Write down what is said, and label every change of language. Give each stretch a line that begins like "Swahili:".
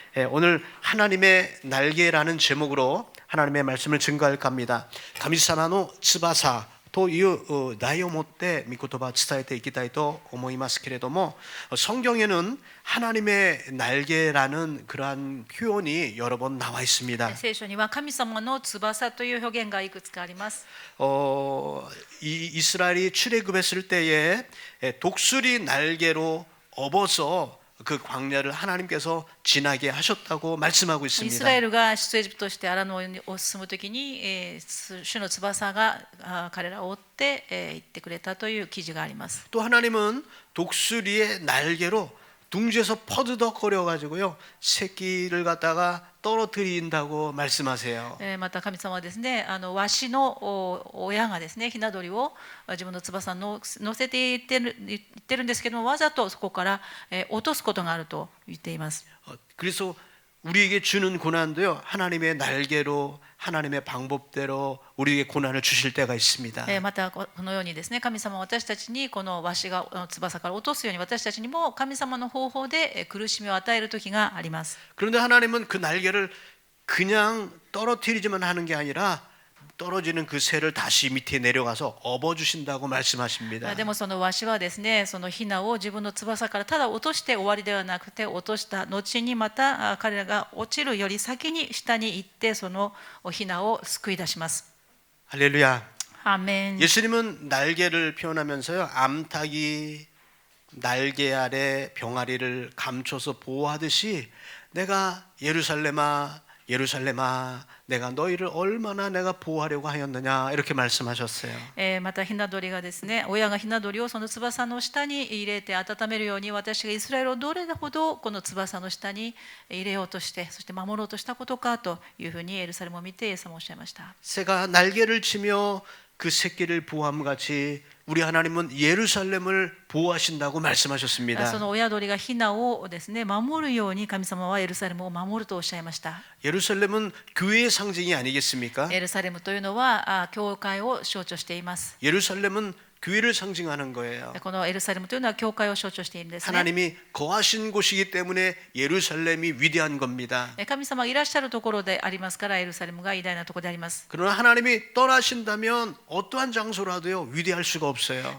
Korean: 오늘 하나님의 날개라는 제목으로 하나님의 말씀을 증거할까 합니다.
Japanese: 神様の翼という題をもって御言葉を伝えていきたいと思いますけれども、
Korean: 성경에는 하나님의 날개라는 그러한 표현이 여러 번 나와 있습니다.
Japanese: 聖書には神様の翼という表現がいくつかあります。
Korean: 이스라엘이 출애굽했을 때에 독수리 날개로 업어서 그 광야를 하나님께서 지나게 하셨다고 말씀하고
Japanese: イスラエルが出エジプトとしてアラノを進むときに、主の翼が彼らを追って行ってくれたという記事があります。
Korean: 또 하나님은 독수리의 날개로 둥지에서 퍼드덕거려 가지고요 새끼를 갖다가 떨어뜨린다고 말씀하세요.
Japanese: また神様はですね、ワシの親がですね、ヒナ鳥を自分の翼に乗せていってるんですけども、わざとそこから落とすことがあると言っています。
Korean: 그래서 우리에게 주는 고난도요 하나님의 날개로 하나님의 방법대로 우리에게 고난을 주실 때가 있습니다.
Japanese: またこのようにですね、神様は私たちにこのワシが翼から落とすように、私たちにも神様の方法で苦しみを与える時があります。
Korean: 그런데 하나님은 그 날개를 그냥 떨어뜨리지만 하는 게 아니라 떨어지는 그 새를 다시 밑에 내려가서 업어주신다고 말씀하십니다.
Japanese: でもそのワシはですね、そのヒナを自分の翼からただ落として終わりではなくて、落とした後にまた彼らが落ちるより先に下に行ってそのヒナを救い出します。
Korean: 할렐루야.
Japanese: アーメン。
Korean: 예수님은 날개를 표현하면서요 암탉이 날개 아래 병아리를 감춰서 보호하듯이 내가 예루살렘아 예루살렘아 내가 너희를 얼마나 내가 보호하려고 하였느냐 이렇게 말씀하셨어요.
Japanese: またヒナ鳥がですね、親がヒナ鳥をその翼の下に入れて温めるように、私がイスラエルをどれほどこの翼の下に入れようとして、そして守ろうとしたことかというふうにエルサレムを見てイエス様はおっしゃいました。
Korean: 새가 날개를 치며 그 새끼를 보호함 같이 우리 하나님은 예루살렘을 보호하신다고 말씀하셨습니다.
Japanese: その親鳥がヒナをですね守るように神様はエルサレムを守るとおっしゃいました。
Korean: 예루살렘은 교회의 상징이 아니겠습니까?
Japanese: エルサレムというのは教会を象徴しています。
Korean: 예루살렘은 교회를 상징하는 거예요.
Japanese: このエルサレムというのは教会を象徴しているんですね。
Korean: 하나님이 거하신 곳이기 때문에 예루살렘이 위대한 겁니다.
Japanese: 神様がいらっしゃるところでありますからエルサレムが偉大なところであります。
Korean: 그러나 하나님이 떠나신다면 어떠한 장소라도요 위대할 수가 없어요.